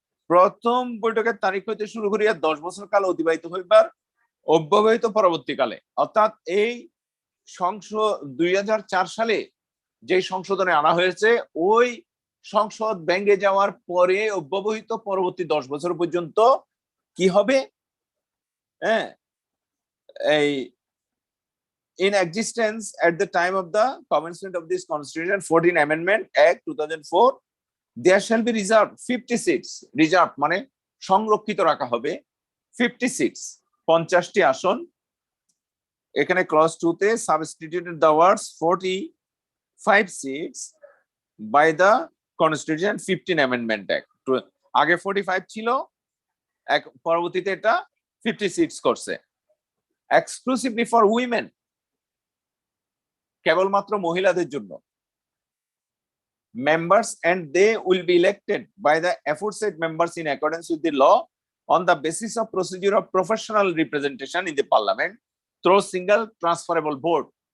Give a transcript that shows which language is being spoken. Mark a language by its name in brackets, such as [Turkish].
[Bangla] প্রথম বৈঠকের তারিখ হইতে শুরু করিয়া 10 বছর কাল অতিবাহিত হইবার অব্যবহিত পরবর্তীকালে, অর্থাৎ এই সংসদ 2004 সালে যে সংশোধনে আনা হয়েছে ওই সংসদ ভেঙে যাওয়ার পরে অব্যবহিত পরবর্তী 10 বছর পর্যন্ত কি হবে? [English] এই in existence at the time of the commencement of this constitution 14 amendment act 2004 there shall be reserved 50 seats, reserved [Bangla] মানে সংরক্ষিত রাখা হবে 56 50টি আসন। এখানে ক্লজ 2 তে [English] substituted the words 45 seats by the constitution 15 amendment act, [Bangla] আগে 45 ছিল, পরবর্তীতে এটা [English] 50 seats করছে। exclusively for women, [Bangla] কেবলমাত্র মহিলাদের জন্য। [English] members and they will be elected by the aforesaid members in accordance with the law on the basis of procedure of professional representation in the parliament through single transferable vote.